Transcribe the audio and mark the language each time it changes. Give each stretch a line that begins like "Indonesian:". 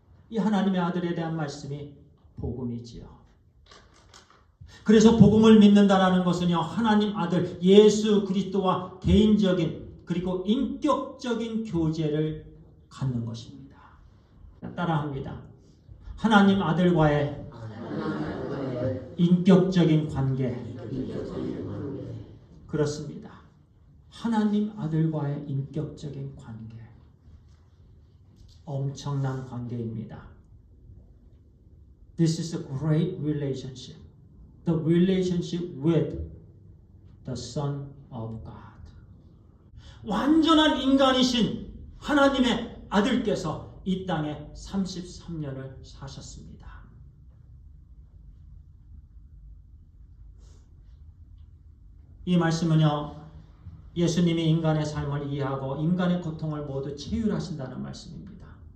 Korean: 이 하나님의 아들에 대한 말씀이 복음이지요. 그래서 복음을 믿는다라는 것은요, 하나님 아들 예수 그리스도와 개인적인 그리고 인격적인 교제를 갖는 것입니다. 따라합니다. 하나님 아들과의 인격적인 관계. 그렇습니다. 하나님 아들과의 인격적인 관계. 엄청난 관계입니다.
English: This is a great relationship. The relationship with the Son of God.
Korean: 완전한 인간이신 하나님의 아들께서 이 땅에 33년을 사셨습니다. 이 말씀은요, 예수님이 인간의 삶을 이해하고 인간의 고통을 모두 체휼하신다는 말씀입니다.